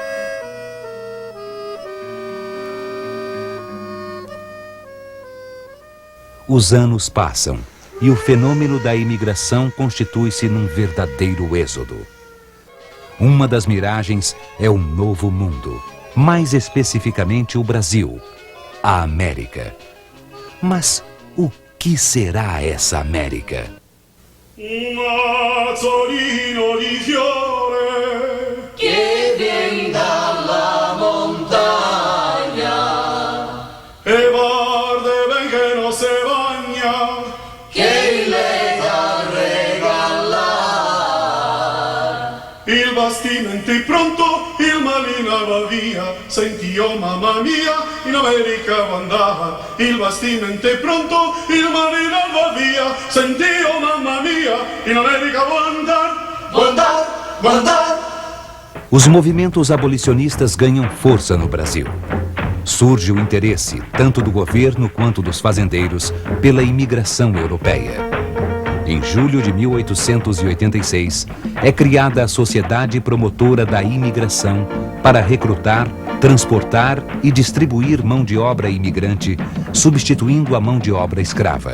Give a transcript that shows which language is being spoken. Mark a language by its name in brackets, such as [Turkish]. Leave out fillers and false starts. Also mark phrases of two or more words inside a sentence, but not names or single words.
[Portuguese] Os anos passam e o fenômeno da imigração constitui-se num verdadeiro êxodo. Uma das miragens é o Novo Mundo, mais especificamente o Brasil, a América. Mas o que será essa América? [Italian] Un mazzolino di fiore che vien dalla montagna e guarda ben che non se bagna, che le da regalar. il bastimento è pronto, il malina va via, senti oh mamma mia, in America andava, il bastimento è pronto, il malina va via, senti oh mamma mia, in America andar. [Portuguese] Os movimentos abolicionistas ganham força no Brasil. Surge o interesse, tanto do governo quanto dos fazendeiros, pela imigração europeia. Em julho de 1886, é criada a Sociedade Promotora da Imigração para recrutar, transportar e distribuir mão de obra imigrante, substituindo a mão de obra escrava.